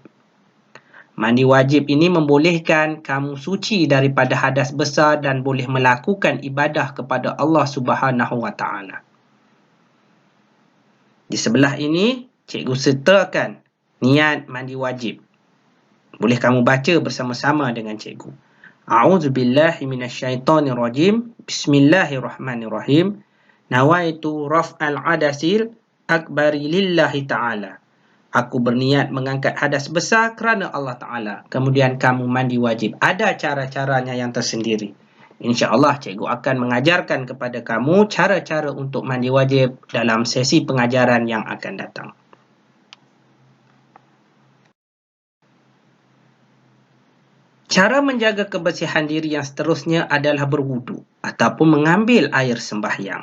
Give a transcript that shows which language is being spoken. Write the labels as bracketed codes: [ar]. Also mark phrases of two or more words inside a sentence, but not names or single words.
[ms] Mandi wajib ini membolehkan kamu suci daripada hadas besar dan boleh melakukan ibadah kepada Allah [ar] سبحانه وتعالى. [ms] Di sebelah ini, cikgu sertakan niat mandi wajib. Boleh kamu baca bersama-sama dengan cikgu. [ar] أعوذ بالله من الشيطان الرجيم. بسم الله الرحمن الرحيم. نويت رفع الحدث الأكبر لله تعالى. [ms] Aku berniat mengangkat hadas besar kerana Allah Ta'ala. Kemudian kamu mandi wajib. Ada cara-caranya yang tersendiri. InsyaAllah cikgu akan mengajarkan kepada kamu cara-cara untuk mandi wajib dalam sesi pengajaran yang akan datang. Cara menjaga kebersihan diri yang seterusnya adalah berwuduk ataupun mengambil air sembahyang.